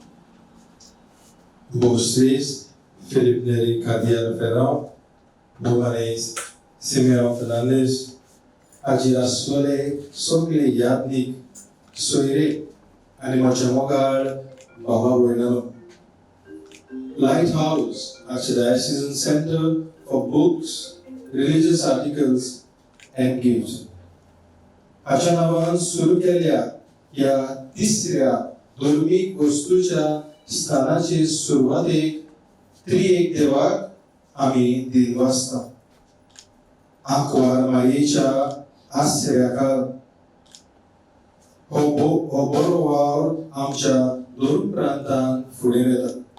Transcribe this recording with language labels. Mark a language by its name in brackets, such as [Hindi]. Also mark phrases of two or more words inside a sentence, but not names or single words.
[Konkani] Vocês, Felipe Neri Cardiano Ferrão, Bumanes, Simeão Fernandes, Adirassole, Sogle Yadnik, Soire, Animachamogal, Baba Buenano. [English] Lighthouse, Archdiocesan Center for Books, Religious Articles, and Gifts. [Konkani] अशा नावान सुरू केल्या या तिसऱ्या धार्मिक वस्तूच्या स्थानाचे सुरवातेक त्रिएक देवाक आम्ही दिनवासता. आंकवार मायेच्या आश्रयाखाल हो बरो वावर आमच्या दोन प्रांतांत फुडें येता.